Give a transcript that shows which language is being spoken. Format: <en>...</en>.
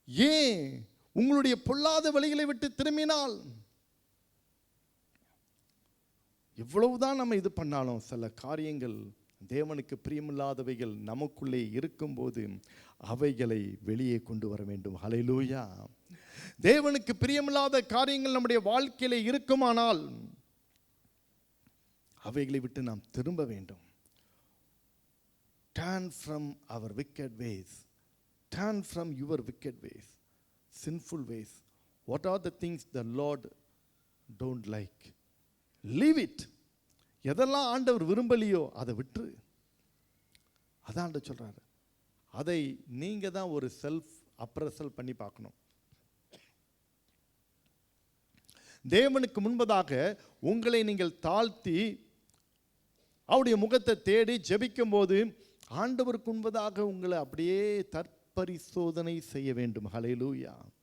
<ta>ஏன்? உங்களுடைய பொல்லாத வழிகளை விட்டு திரும்பினால், எவ்வளவுதான் நம்ம இது பண்ணாலும் சில காரியங்கள் தேவனுக்கு பிரியமில்லாதவைகள் நமக்குள்ளே இருக்கும்போது அவைகளை வெளியே கொண்டு வர வேண்டும். ஹல்லேலூயா. தேவனுக்கு பிரியமில்லாத காரியங்கள் நம்முடைய வாழ்க்கையிலே இருக்குமானால் அவைகளை விட்டு நாம் திரும்ப வேண்டும்.</ta> <en>Turn from our wicked ways. Turn from your wicked ways, sinful ways. What are the things the Lord don't like? Leave it.</en> <ta>எதெல்லாம் ஆண்டவர் விரும்பலையோ அதை விட்டு. அதான் ஆண்டவர் சொல்றாரு. அதை நீங்க தான் ஒரு செல்ஃப் அப்ரசல் பண்ணி பார்க்கணும். தேவனுக்கு முன்பதாக உங்களை நீங்கள் தாழ்த்தி அவருடைய முகத்தை தேடி ஜெபிக்கும் போது ஆண்டவருக்கு முன்பதாக உங்களை அப்படியே தற்பரிசோதனை செய்ய வேண்டும். ஹல்லேலூயா.</ta>